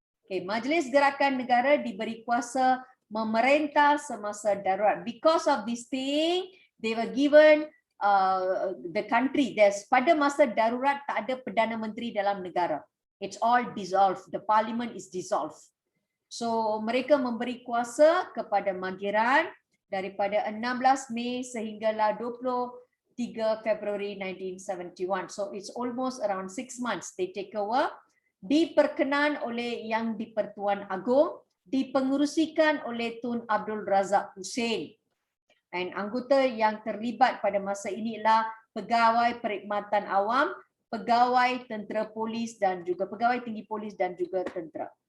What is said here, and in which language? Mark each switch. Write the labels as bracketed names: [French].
[Malay] Okay, Majlis Gerakan Negara diberi kuasa memerintah semasa darurat. [English] Because of this thing, they were given the country. [Malay] Pada masa darurat tak ada Perdana Menteri dalam negara. [English] It's all dissolved. The parliament is dissolved. [Malay] So mereka memberi kuasa kepada Mageran daripada 16 Mei sehinggalah 23 Februari 1971. [English] So it's almost around 6 months they take over. [Malay] Diperkenan oleh Yang di-Pertuan Agong, dipengerusikan oleh Tun Abdul Razak Hussein. Dan anggota yang terlibat pada masa inilah pegawai perkhidmatan awam, pegawai tentera polis dan juga pegawai tinggi polis dan juga tentera.